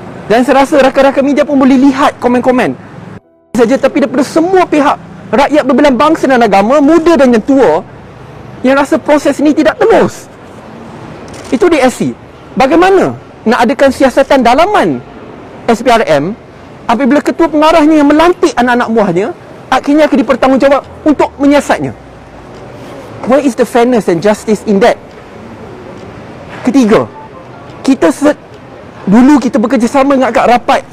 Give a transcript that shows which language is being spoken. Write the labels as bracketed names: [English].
[Malay] Dan saya rasa rakan-rakan media pun boleh lihat komen-komen saja, tapi daripada semua pihak, rakyat berbelang bangsa dan agama, muda dan yang tua, yang rasa proses ini tidak telus. Itu di SC. Bagaimana nak adakan siasatan dalaman SPRM apabila ketua pengarahnya yang melantik anak-anak buahnya akhirnya akan dipertanggungjawab untuk menyiasatnya? [English] Where is the fairness and justice in that? [Malay] Ketiga, dulu kita bekerjasama dengan agak rapat